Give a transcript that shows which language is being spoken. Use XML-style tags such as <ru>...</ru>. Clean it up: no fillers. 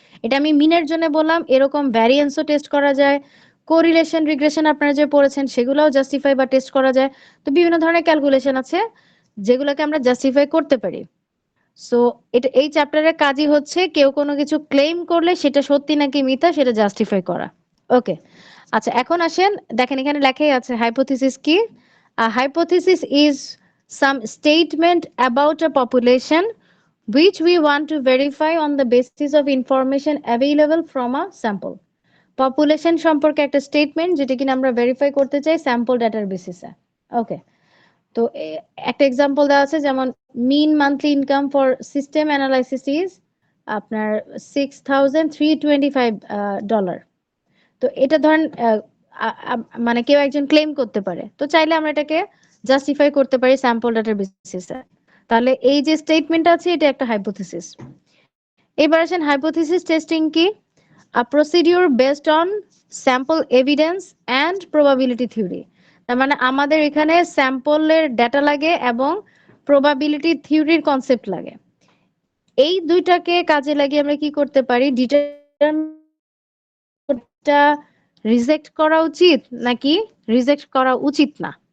<bn>এটা আমি মিনের জন্য বললাম, এরকম ভ্যারিয়েন্সও টেস্ট করা যায়, কোরিলেশন রিগ্রেশন আপনারা যে পড়েছেন সেগুলোও জাস্টিফাই বা টেস্ট করা যায়। তো বিভিন্ন ধরনের ক্যালকুলেশন আছে যেগুলোকে আমরা জাস্টিফাই করতে পারি। সো এটা এই চ্যাপ্টারের কাজই হচ্ছে কেউ কোনো কিছু ক্লেম করলে সেটা সত্যি নাকি মিথ্যা সেটা জাস্টিফাই করা। ওকে, আচ্ছা, এখন আসেন, দেখেন এখানে লেখাই আছে হাইপোথিসিস কি।</bn> <en>Hypothesis is some statement about a population which we want to verify on the basis of information available from a sample.</en> <bn>Population সম্পর্কে একটা স্টেটমেন্ট যেটা কিনা আমরা ভেরিফাই করতে চাই স্যাম্পল ডাটার বেসিসে।</bn> <en>okay,</en> <bn>তো একটা এক্সাম্পল দেওয়া আছে, যেমন</bn> <en>Mean monthly income for system analysis is আপনার $6,325।</en> <bn>তো এটা ধরেন মানে কেউ একজন ক্লেম করতে পারে, তো চাইলে আমরা এটাকে জাস্টিফাই করতে পারি স্যাম্পল ডাটার বেসিসে। তাহলে এই যে স্টেটমেন্ট আছে এটা একটা হাইপোথিসিস। এবার আসেন হাইপোথিসিস টেস্টিং কি।</bn> <en>a procedure based on sample evidence and probability theory।</en> <bn>তার মানে আমাদের এখানে স্যাম্পলের ডেটা লাগে এবং প্রবাবিলিটি থিওরির কনসেপ্ট লাগে। এই দুইটাকে কাজে লাগিয়ে আমরা কি করতে পারি, ডিটারমিনটা রিজেক্ট করা উচিত নাকি রিজেক্ট করা উচিত না।</bn>